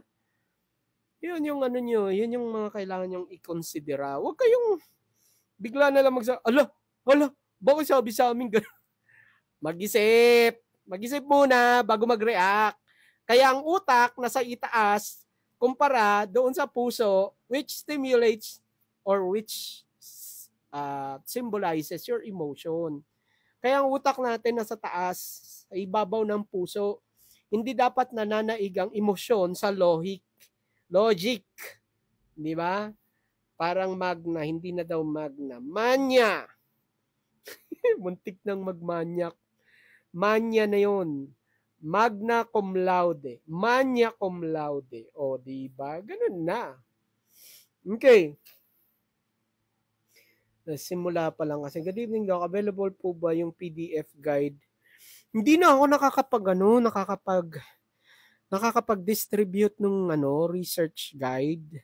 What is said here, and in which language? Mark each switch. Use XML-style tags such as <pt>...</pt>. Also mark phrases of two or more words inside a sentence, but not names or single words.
<tl>Yun yung nyo, yun yung mga kailangan nyong i-considera. Huwag kayong bigla na lang ala, Bakit sabi sa amin gano'n? Mag-isip. Mag-isip muna bago mag-react. Kaya ang utak nasa itaas kumpara doon sa puso</tl> <en>which stimulates or which symbolizes your emotion.</en> <tl>Kaya ang utak natin nasa taas, sa ibabaw ng puso. Hindi dapat nananaig ang emosyon sa logic. Logic. Di ba? Parang magna, hindi na daw magna. Manya. Muntik nang magmanyak. Manya na yon.</tl> <la>Magna cum laude. Manya cum laude.</la> <tl>O, di ba? Ganun na. Okay. Simula pa lang kasi.</tl> <en>Good evening, Doc.</en> <tl>Available po ba yung</tl> <en>PDF guide?</en> <tl>Hindi na ako nakakapag-distribute ng</tl> <en>research guide.</en>